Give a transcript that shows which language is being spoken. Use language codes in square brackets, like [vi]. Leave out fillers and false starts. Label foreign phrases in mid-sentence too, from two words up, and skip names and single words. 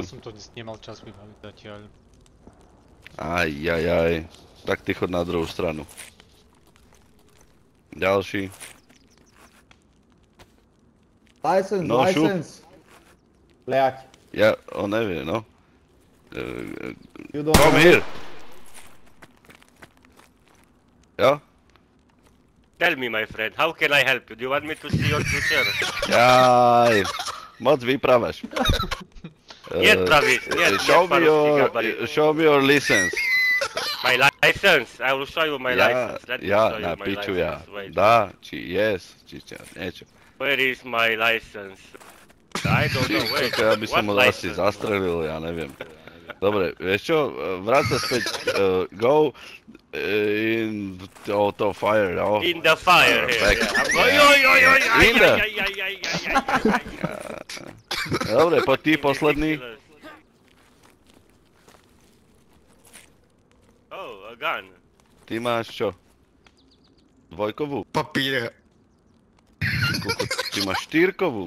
[sk] Ja som to nemal čas vybaviť zatiaľ. Aj. Tak ty chod na druhú stranu. Ďalší. License. Blять. On nevie, no. [en] You don't Come here. Jo? Tell me, my friend, how can I help you? Do you want me to see your future? [sk] Jaj. Moc vyprávaš. Nie, Travis, nie, [en] Show me your license. My license? I will show you my license. Let me show you na my piču license. Wait. [sk] Dá, či niečo. [en] Where is my license? I don't know, wait. [sk] Ja by som ho [en] What [sk] asi [en] license? [sk] zastrelil, ja neviem. Dobre, vieš čo, vráť sa späť, [en] go in to fire, no? In the fire here, Back. yeah. I'm going, In the- [sk] Dobre, poď ty, posledný. [en] Oh, a gun. [sk] Ty máš čo? Dvojkovú? Papír. Ty máš štyrkovú?